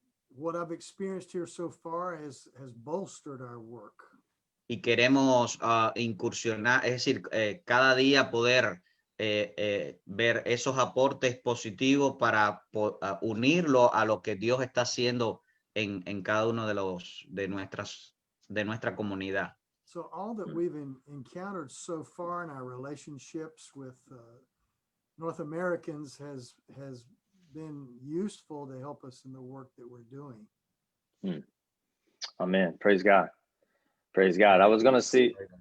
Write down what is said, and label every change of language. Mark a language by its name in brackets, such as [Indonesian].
[English] What I've experienced here so far has bolstered our work. [Spanish] Y queremos incursionar, es decir, cada día poder ver esos aportes positivos para unirlo a lo que Dios está haciendo en cada uno de nuestra comunidad. [English] So all that we've encountered so far in our relationships with North Americans has been useful to help us in the work that we're doing. Amen. Praise God. Praise God. I was going to see.